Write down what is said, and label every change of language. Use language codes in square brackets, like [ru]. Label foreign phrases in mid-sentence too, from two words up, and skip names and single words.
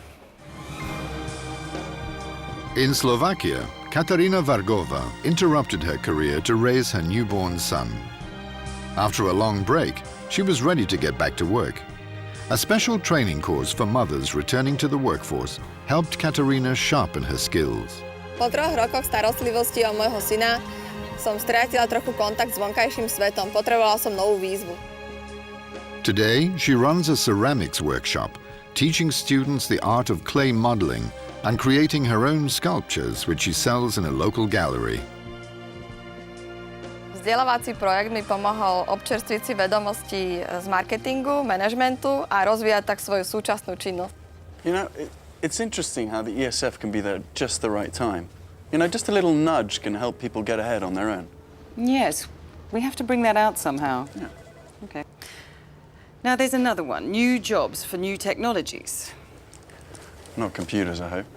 [en] In Slovakia, Katarina Vargova interrupted her career to raise her newborn son. After a long break, she was ready to get back to work. A special training course for mothers returning to the workforce helped Katarina sharpen her skills. [sk] Po 3 rokoch starostlivosti o môjho syna som stratila trochu kontakt s vonkajším svetom. Potrebovala som novú výzvu. [en] Today, she runs a ceramics workshop, teaching students the art of clay modeling and creating her own sculptures, which she sells in a local gallery. [sk] Vzdelávací projekt mi pomohol občerstviť si vedomosti z marketingu, manažmentu a rozvíjať tak svoju súčasnú činnosť. [en] You know, it's interesting how the ESF can be there at just the right time. You know, just a little nudge can help people get ahead on their own. Yes, we have to bring that out somehow. Yeah. Okay. Now there's another one, new jobs for new technologies. Not computers, I hope.